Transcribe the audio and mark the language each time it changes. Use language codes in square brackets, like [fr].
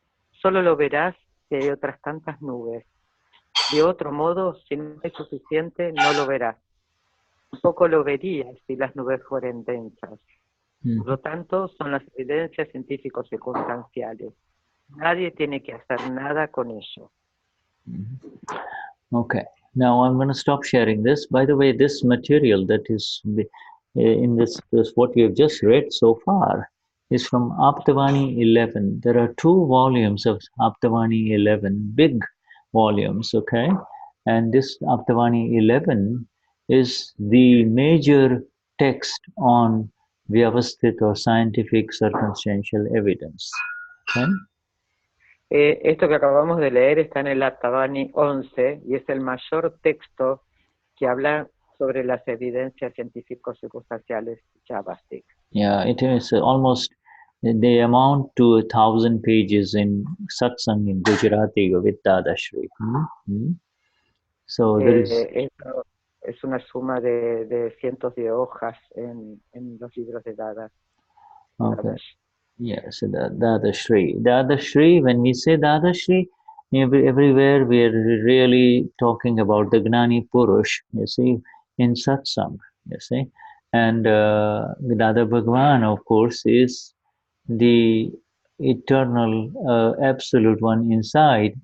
[es] Solo lo verás si hay otras tantas nubes. De otro modo, si no hay suficiente, no lo verás. Tampoco lo verías si las nubes fueran densas. Por lo tanto, son las evidencias científicos circunstanciales. Nadie tiene que hacer nada con ello. [en] Okay, now I'm going to stop sharing this. By the way, this material that is in this what we have just read so far is from Aptavani 11. There are 2 volumes of Aptavani 11, big volumes, okay? And this Aptavani 11 is the major text on Vyavasthit or scientific circumstantial evidence. Okay? [es] Esto que acabamos de leer está en el Aptavani 11 y es el mayor texto que habla sobre las evidencias científicos circunstanciales Vyavasthit. [en] Yeah, it is almost, they amount to 1,000 pages in Satsang in Gujarati with Dadashri. So there is... [es] Es una suma de cientos de hojas en los libros de Dada. [en] Okay. Yes, Dadashri. Dadashri, when we say Dadashri, everywhere we are really talking about the Gnani Purush, you see, in Satsang, you see. And Dada Bhagwan, of course, is the eternal absolute one inside.